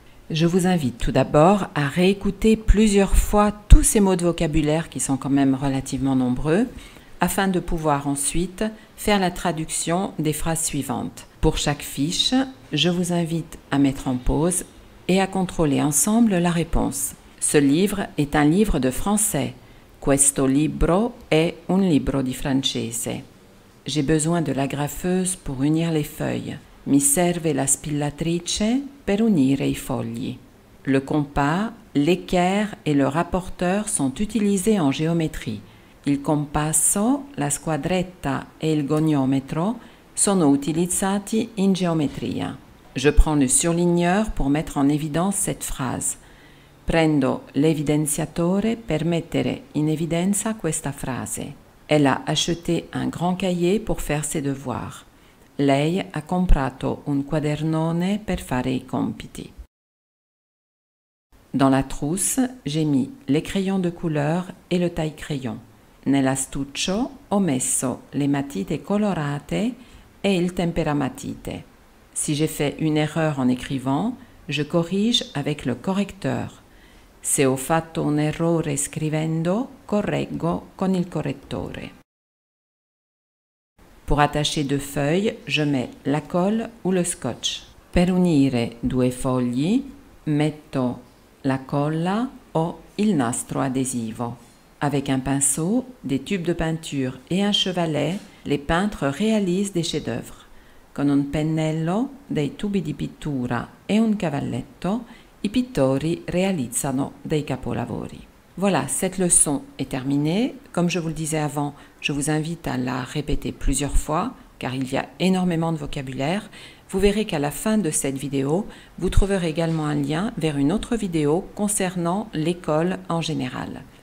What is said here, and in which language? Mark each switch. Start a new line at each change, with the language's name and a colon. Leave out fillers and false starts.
French: Je vous invite tout d'abord à réécouter plusieurs fois tous ces mots de vocabulaire qui sont quand même relativement nombreux, afin de pouvoir ensuite faire la traduction des phrases suivantes. Pour chaque fiche, je vous invite à mettre en pause et à contrôler ensemble la réponse. Ce livre est un livre de français.
Italian: Questo libro è un libro di francese.
French: J'ai besoin de la graffeuse pour unir les feuilles.
Italian: Mi serve la spillatrice per unire i fogli.
French: Le compas, l'équerre et le rapporteur sont utilisés en géométrie.
Italian: Il compasso, la squadretta e il goniometro sono utilizzati in geometria.
French: Je prends le surligneur pour mettre en évidence cette phrase.
Italian: Prendo l'evidenziatore per mettere in evidenza questa frase.
French: Elle a acheté un grand cahier pour faire ses devoirs.
Italian: Lei ha comprato un quadernone per fare i compiti.
French: Dans la trousse, j'ai mis les crayons de couleur et le taille-crayon.
Italian: Nell'astuccio ho messo le matite colorate et il temperamatite.
French: Si j'ai fait une erreur en écrivant, je corrige avec le correcteur.
Italian: Se ho fatto un errore scrivendo, correggo con il correttore.
French: Pour attacher deux feuilles, je mets la colle ou le scotch.
Italian: Per unire due fogli, metto la colla o il nastro adesivo.
French: Avec un pinceau, des tubes de peinture et un chevalet, les peintres réalisent des chefs-d'œuvre.
Italian: Con un pennello, dei tubi di pittura e un cavalletto, i pittori realizzano dei capolavori.
French: Voilà, cette leçon est terminée. Comme je vous le disais avant, je vous invite à la répéter plusieurs fois, car il y a énormément de vocabulaire. Vous verrez qu'à la fin de cette vidéo, vous trouverez également un lien vers une autre vidéo concernant l'école en général.